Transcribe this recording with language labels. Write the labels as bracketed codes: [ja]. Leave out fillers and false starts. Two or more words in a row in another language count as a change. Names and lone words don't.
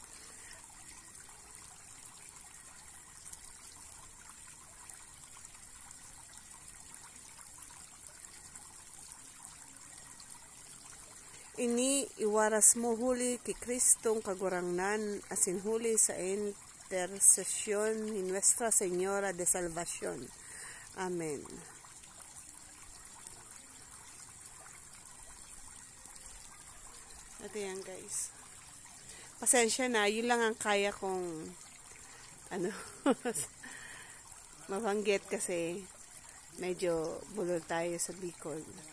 [bik] Ini iwaras mo huli kay Kristong kagurangnan asin huli sa intercesyon ni Nuestra Señora de Salvación. [tl] Amen. Ito yan, guys. Pasensya na, yun lang ang kaya kong mabanggit kasi medyo bulol tayo sa Bicol.